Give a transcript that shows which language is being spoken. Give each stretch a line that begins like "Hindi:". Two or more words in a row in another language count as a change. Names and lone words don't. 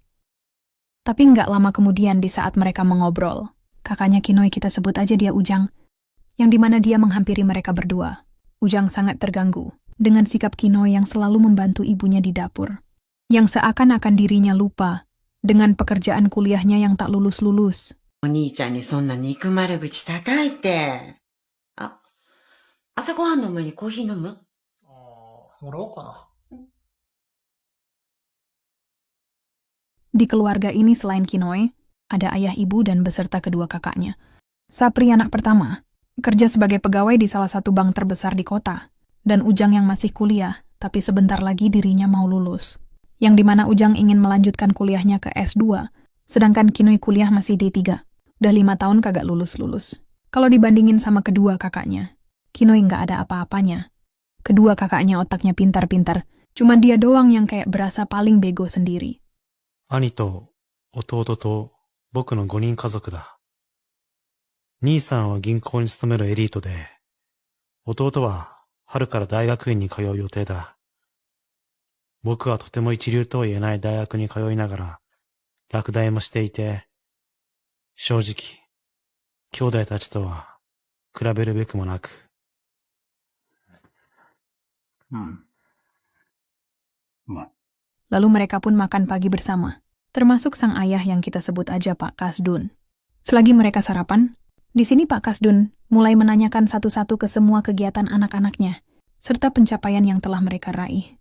Indonesian: Tapi nggak lama kemudian di saat mereka mengobrol, kakaknya Kinoy kita sebut aja dia Ujang, yang dimana dia menghampiri mereka berdua. Ujang sangat terganggu dengan sikap Kinoy yang selalu membantu ibunya di dapur, yang seakan-akan dirinya lupa dengan pekerjaan kuliahnya yang tak lulus-lulus.
Japanese: お兄ちゃんにそんな憎まれ口高いって。あ、朝ごはんの前にコーヒー飲む？もらおうかな。
Indonesian: Di keluarga ini selain Kinoy, ada ayah ibu dan beserta kedua kakaknya. Sapri anak pertama, kerja sebagai pegawai di salah satu bank terbesar di kota, dan Ujang yang masih kuliah, tapi sebentar lagi dirinya mau lulus. Yang dimana Ujang ingin melanjutkan kuliahnya ke S2, sedangkan Kinoy kuliah masih D3. Udah 5 tahun kagak lulus-lulus. Kalau dibandingin sama kedua kakaknya, Kinoy nggak ada apa-apanya. Kedua kakaknya otaknya pintar-pintar, cuma dia doang yang kayak berasa paling bego sendiri.
Japanese: 兄と弟と僕の5人家族だ。兄さんは銀行に勤めるエリートで、弟は春から大学院に通う予定だ。僕はとても一流とは言えない大学に通いながら、落第もしていて、正直、兄弟たちとは比べるべくもなく。
Indonesian: Lalu mereka pun makan pagi bersama, termasuk sang ayah yang kita sebut aja Pak Kasdun. Selagi mereka sarapan, di sini Pak Kasdun mulai menanyakan satu-satu ke semua kegiatan anak-anaknya, serta pencapaian yang telah mereka raih.